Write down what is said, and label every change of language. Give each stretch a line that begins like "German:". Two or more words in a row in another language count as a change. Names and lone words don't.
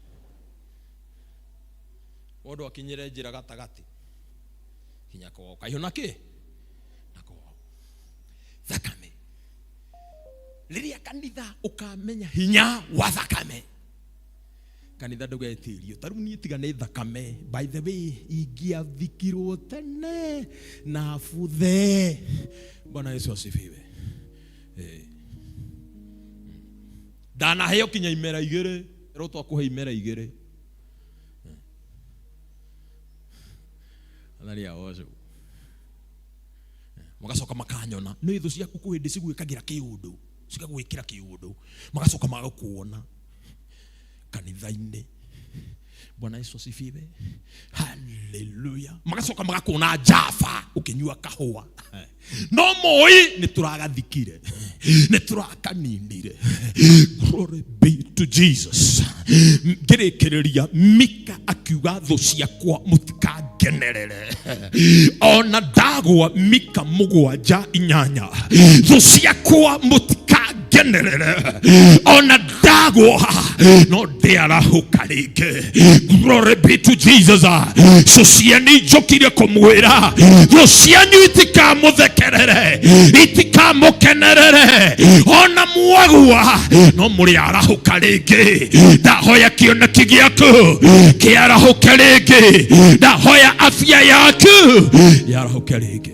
Kikuyu: Mũndũ akinyire njĩra gatagati. Kinya kwao. Kaihũna kĩ? Na kwao. Thakame. Rĩrĩa kanitha ũkamenya hinya wa thakame. Kanitha ndũgetirio. Tarĩu niĩ tiga nĩ thakame.
English: By the way,
Kikuyu: ingĩathikirwo tene na buthe.
Swahili: Bwana Yesu asifiwe.
Kikuyu: Ndanaheo kinya imera 2. Rĩu twakũhe imera 2. Alaria ozo. Magacoka makanyona. Nĩ thũ ciaku kũhĩndĩ cigwĩkagĩra kĩũndũ. Cigagwĩkĩra kĩũndũ. Magacoka magakuona. Kanitha-inĩ.
Swahili: Bwana Yesu asifiwe. Hallelujah.
Kikuyu: Magacoka magakuona Java ukinyua kahũa. No moi nĩ tũragathikire. Nĩ tũrakaninire.
English: Glory be to Jesus.
Kikuyu: Ngĩrĩkĩrĩria Mika akiuga thũ ciakwa mũtikangenerere. Ona ndagwa Mika 7:8. Thũ ciakwa mũtikangenerere. Ona ndagwa no ndĩarahũka rĩngĩ.
English: Glory be to Jesus.
Kikuyu: So ciani njũkire kũmwĩra thũ cianyu itikamũthekerere, itikamũkenerere. Ona mwagua no mũrĩ arahũka rĩngĩ. Ndahoya kĩoneki gĩaku kĩarahũke rĩngĩ. Ndahoya afya yaku yarahũke rĩngĩ.